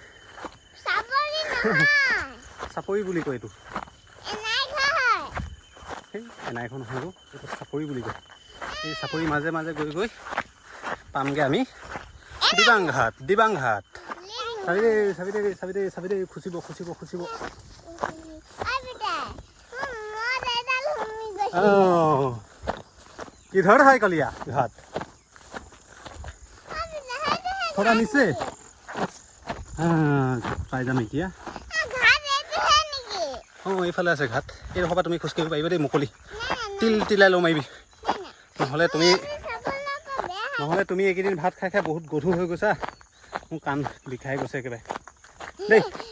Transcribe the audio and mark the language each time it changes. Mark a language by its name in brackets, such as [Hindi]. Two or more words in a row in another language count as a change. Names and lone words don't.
[Assamese] চাপৰি বুলি কয় এইটো। সেই এনাইখন নহয়, এইটো চাপৰি বুলি কয়। এই চাপৰি মাজে মাজে গৈ গৈ পামগৈ আমি দিবাংঘাট। দিবাংঘাট চাবি দেই, চাবি দেই, চাবি দেই, চাবি দেই, খুচিব খুচিব খুচিব। [Hindi] किधर है कलिया घाट? थोड़ा नीचे। [Assamese] পাই যাম এতিয়া। অঁ এইফালে আছে ঘাট। এই ৰখবা, তুমি খোজকাঢ়িব পাৰিবা দেই, মুকলি তিল তিলাই লওঁ মাৰিবি। নহ'লে তুমি এইকেইদিন ভাত খাই খাই বহুত গধুৰ হৈ গৈছা। মোৰ কাণ বিষাই গৈছে একেবাৰে দেই।